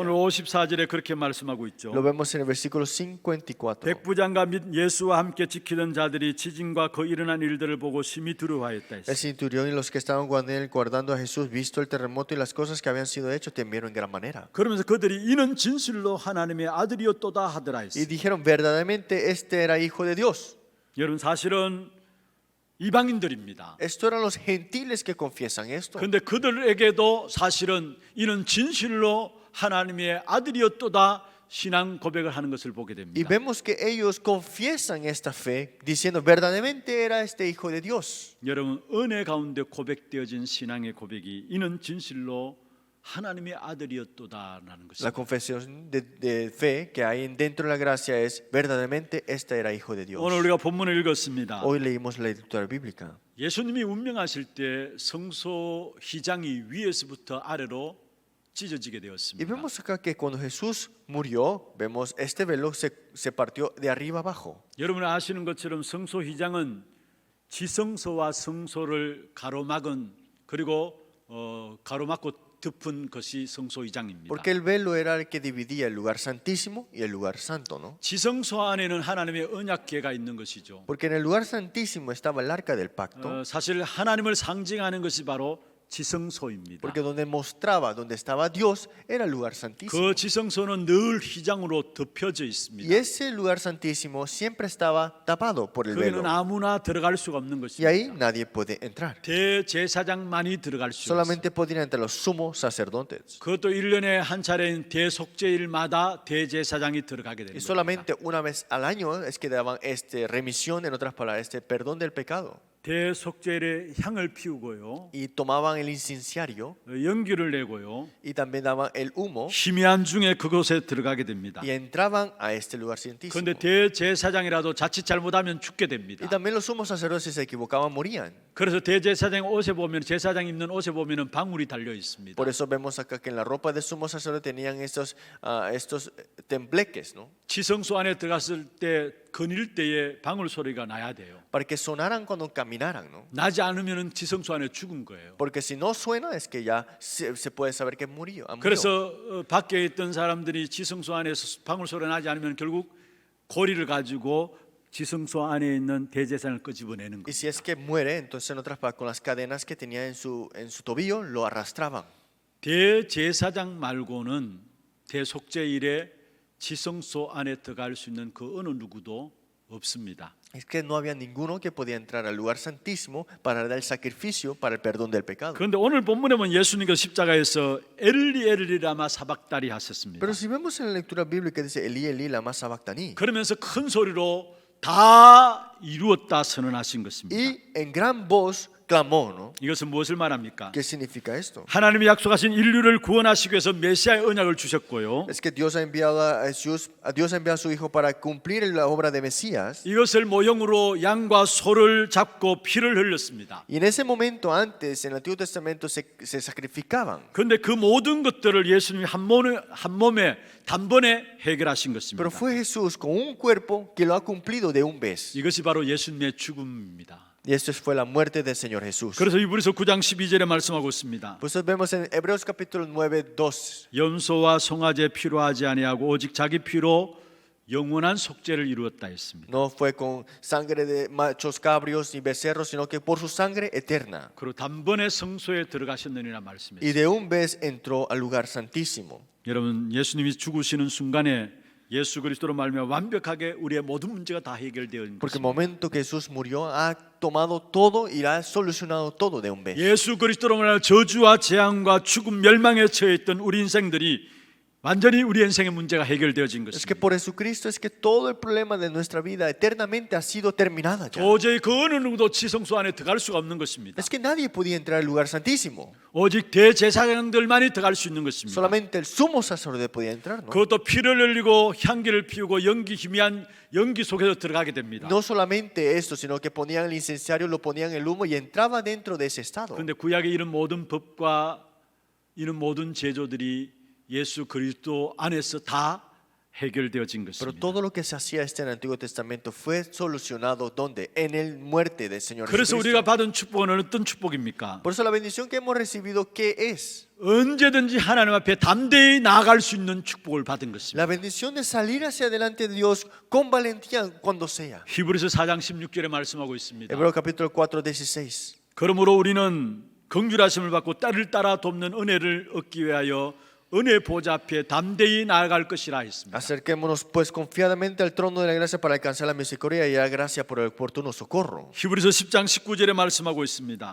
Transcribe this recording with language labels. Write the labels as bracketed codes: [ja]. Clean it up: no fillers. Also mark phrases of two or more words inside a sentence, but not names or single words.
[ko] 오늘 54절에 그렇게 말씀하고 있죠. [es] Lo vemos en el versículo 54. [ko] 백부장과 및 예수와 함께 지키던 자들이 지진과 그 일어난 일들을 보고 심히 두려워하였다 [es] El [ko] 했어요. [es] centurión y los que estaban guardando a Jesús, visto el terremoto y las cosas que habían sido hechas, temieron en gran manera. [ko] 그러면서 그들이 이는 진실로 하나님의 아들이었도다 하더라 [es] Y [ko] 했어요. [es] dijeron, verdaderamente este era hijo de Dios. [ko] 여러분 사실은 이방인들입니다. [es] Esto eran los gentiles que confiesan esto. [ko] 그런데 그들에게도 사실은 이는 진실로 하나님의 아들이었도다 신앙 고백을 하는 것을 보게 [es] Y [ko] 됩니다. [es] vemos que ellos confiesan esta fe diciendo, verdaderamente era este hijo de Dios. [ko] 여러분 은혜 가운데 고백되어진 신앙의 고백이 이는 진실로 하나님의 아들이었도다라는 [es] La [ko] 것입니다. [es] confesión de fe que hay dentro de la gracia es, verdaderamente este era hijo de Dios. [ko] 오늘 우리가 본문을 읽었습니다. [es] Hoy leímos la lectura bíblica. [ko] 예수님이 운명하실 때 성소 휘장이 위에서부터 아래로 찢어지게 [es] Y [ko] 되었습니다. [es] vemos acá que cuando Jesús murió, vemos este velo se partió de arriba abajo. [ko] 여러분 아시는 것처럼 성소 휘장은 지성소와 성소를 가로막은 그리고 가로막고 덮은 것이 성소 휘장입니다. [es] Porque el velo era el que dividía el lugar santísimo y el lugar santo, ¿no? [ko] 지성소 안에는 하나님의 언약궤가 있는 것이죠. [es] Porque en el lugar santísimo estaba el arca del pacto. [ko] 사실 하나님을 상징하는 것이 바로 지성소입니다. [es] Porque donde mostraba donde estaba Dios era el lugar santísimo. [ko] 그 지성소는 늘 휘장으로 덮여져 [es] Y [ko] 있습니다. [es] ese lugar santísimo siempre estaba tapado por el velo. [ko] 거기는 아무나 들어갈 수가 없는 [es] Y ahí [ko] 것입니다. [es] nadie puede entrar. [ko] 대제사장만이 들어갈 수 있어요. [es] Solamente podrían entrar los sumos sacerdotes. [ko] 그것도 1년에 한 차례인 대속죄일마다 대제사장이 들어가게 [es] Y [ko] 됩니다. [es] solamente una vez al año es que daban remisión, en otras palabras, perdón del pecado. [ko] 대속죄일에 향을 피우고요, [es] Y tomaban el inciensario [ko] 연기를 내고요, [es] y también daban el humo [ko] 희미한 중에 그곳에 들어가게 됩니다. [es] y entraban a este lugar santísimo. [ko] 그런데 대제사장이라도 자칫 잘못하면 죽게 [es] Y [ko] 됩니다. [es] también los sumos sacerdotes, si se equivocaban, morían. [ko] 그래서 대제사장 옷에 보면, 제사장 입는 옷에 보면은 방울이 달려 있습니다. [es] Por eso vemos acá que en la ropa de sumo sacerdote tenían estos tembleques, ¿no? [ko] 지성소 안에 들어갔을 때 거닐 때에 방울 소리가 나야 돼요. [es] Para que sonaran cuando caminaran, ¿no? [ko] 나지 않으면은 지성소 안에 죽은 거예요. [es] Porque si no suena es que ya se puede saber que murió. Han muerto. [ko] 그래서 밖에 있던 사람들이 지성소 안에서 방울 소리 나지 않으면 결국 고리를 가지고 지성소 안에 있는 대제사장을 끄집어내는 [es] Y [ko] 거예요. [es] si es que muere, entonces en otras palabras, con las cadenas que tenía en su tobillo, lo arrastraban. [ko] 대제사장 말고는 대속죄일에 지성소 안에 들어갈 수 있는 그 어느 누구도 없습니다. [es] Es que no había ninguno que podía entrar al lugar santísimo para dar el sacrificio para el perdón del pecado. [ko] 그런데 오늘 본문에 보면 예수님께서 십자가에서 [arc] אלי אלי למה שבקתני [ko] 하셨습니다. [es] Pero si vemos en la lectura bíblica dice [arc] אלי אלי למה שבקתני. [ko] 그러면서 큰 소리로 다 이루었다 선언하신 것입니다. [es] Y en gran voz clamó, ¿no? [ko] 이것은 무엇을 말합니까? [es] ¿Qué significa esto? [ko] 하나님이 약속하신 인류를 구원하시기 위해서 메시아의 언약을 주셨고요. [es] Es que Dios ha enviado a su Hijo para cumplir la obra de Mesías. [ko] 이것을 모형으로 양과 소를 잡고 피를 흘렸습니다. [es] Y en ese momento antes, en el Antiguo Testamento, se sacrificaban. [ko] 그런데 그 모든 것들을 예수님이 한 몸에 단번에 해결하신 것입니다. [es] Pero fue Jesús con un cuerpo que lo ha cumplido de un vez. [ko] 이것이 바로 예수님의 죽음입니다. [es] Y esto fue la muerte del Señor Jesús. [ko] 그래서 이브리서 9장 12절에 말씀하고 있습니다. [es] Pues vemos en Hebreos capítulo 9, 2. [ko] 염소와 송아지 피로 하지 아니하고 오직 자기 피로 영원한 속죄를 이루었다 했습니다. [es] No fue con sangre de machos cabríos ni becerros, sino que por su sangre eterna. [ko] 그리고 단번에 성소에 들어가셨느니라 말씀했습니다. [es] Y de un vez entró al lugar santísimo. [ko] 여러분, 예수님이 죽으시는 순간에 예수 그리스도로 말미암아 완벽하게 우리의 모든 문제가 다 해결되어 있는 [es] Porque el [ko] 것입니다. [es] momento que Jesús murió, ha tomado todo y ha solucionado todo de un vez. [ko] 예수 그리스도로 말미암아 저주와 재앙과 죽음, 멸망에 처해 있던 우리 인생들이 완전히 우리 인생의 문제가 해결되어진 [es] Es que [ko] 것입니다. [es] por Jesucristo es que todo el problema de nuestra vida eternamente ha sido terminada ya. [ko] 도저히 그 어느 누구도 지성소 안에 들어갈 수가 없는 것입니다. [es] Es que nadie podía entrar al lugar santísimo. [ko] 오직 대제사장들만이 들어갈 수 있는 것입니다. [es] Solamente el sumo sacerdote podía entrar, ¿no? [ko] 그것도 피를 흘리고 향기를 피우고 희미한 연기 속에서 들어가게 됩니다. [es] No solamente esto, sino que ponían el incensario, lo ponían el humo y entraba dentro de ese estado. [ko] 그런데 구약의 이런 모든 법과 이런 모든 제조들이 예수 그리스도 안에서 다 해결되어진 [es] Pero [ko] 것입니다. [es] todo lo que se hacía en el Antiguo Testamento fue solucionado ¿dónde? En el muerte del Señor [ko] 그래서 [es] Jesucristo. [ko] 우리가 받은 축복은 어떤 축복입니까? [es] Por eso la bendición que hemos recibido, ¿qué es? [ko] 언제든지 하나님 앞에 담대히 나아갈 수 있는 축복을 받은 것입니다. [es] La bendición de salir hacia adelante de Dios con valentía cuando sea. [ko] 히브리서 4장 16절에 말씀하고 있습니다. [es] Hebreos capítulo 4, 16. [ko] 그러므로 우리는 긍휼하심을 받고 딸을 따라 돕는 은혜를 얻기 위하여 은혜 보좌 앞에 담대히 나아갈 것이라 했습니다. [es] Acerquémonos pues confiadamente al trono de la gracia para alcanzar la misericordia y la gracia por el oportuno socorro. [ko] 히브리서 10장 19절에 말씀하고 있습니다.